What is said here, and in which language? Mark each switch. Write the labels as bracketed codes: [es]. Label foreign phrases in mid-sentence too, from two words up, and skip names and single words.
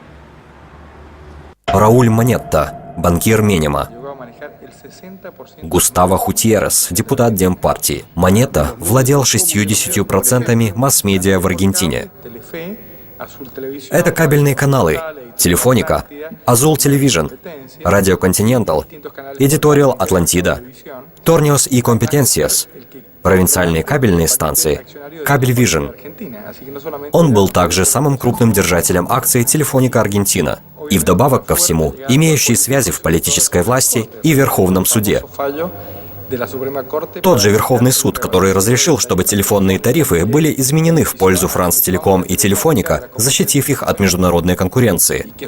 [ru] Рауль Монетта, банкир Менема. Густаво Хутьеррес, депутат Демпартии. Монетта владел 60% масс-медиа в Аргентине. Это кабельные каналы: Телефоника, Azul Television, Radio Continental, Editorial Atlantida, Tornios y Competencias, провинциальные кабельные станции, Cablevision. Он был также самым крупным держателем акций Телефоника Аргентина и вдобавок ко всему имеющий связи в политической власти и Верховном суде. Тот же Верховный суд, который разрешил, чтобы телефонные тарифы были изменены в пользу Франстелеком и Телефоника, защитив их от международной конкуренции.